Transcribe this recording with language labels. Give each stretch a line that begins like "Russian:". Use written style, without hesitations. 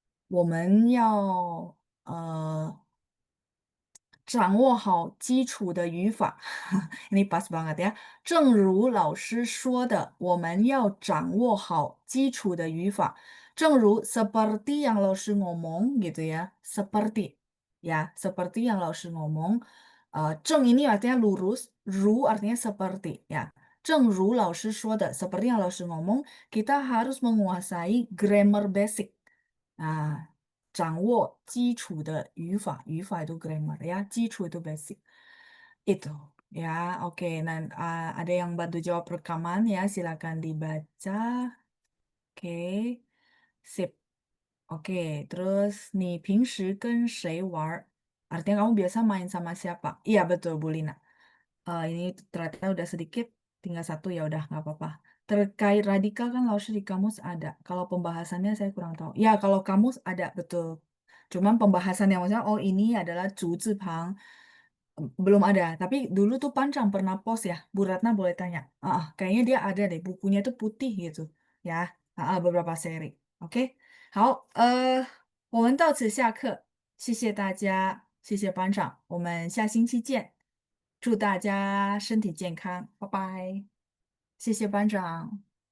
Chinese: 正如老师说的，我们要掌握好基础的语法。
Indonesian: Ini pas banget ya.
Chinese: 正如老师说的，我们要掌握好基础的语法。
Indonesian: 正如 seperti yang 老师 ngomong gitu ya. Seperti ya, seperti yang 老师 ngomong. 正 ini artinya lurus, ru artinya seperti ya.
Chinese: 正如老师说的,
Indonesian: seperti yang 老师 ngomong, kita harus menguasai grammar basic. Nah,
Chinese: 掌握基础的语法
Indonesian: itu grammar ya, 基础 itu basic. Itu ya, oke. Nah, ada yang bantu jawab rekaman ya, silakan dibaca. Oke, sip. Oke, terus nih, 平时跟谁玩儿? Artinya kamu biasa main sama siapa? Iya betul, Bu Lina. Ini ternyata udah sedikit, tinggal satu ya udah nggak apa-apa. Terkait radikal kan langsung di kamus ada. Kalau pembahasannya saya kurang tahu. Ya kalau kamus ada betul. Cuman pembahasan yang maksudnya oh ini adalah 竹字旁 belum ada. Tapi dulu tuh Pancang pernah post ya. Bu Ratna boleh tanya. Kayaknya dia ada deh. Bukunya tuh putih gitu ya. Beberapa seri. Oke.
Chinese: 好，我们到此下课，谢谢大家，谢谢班长，我们下星期见，祝大家身体健康，拜拜，谢谢班长。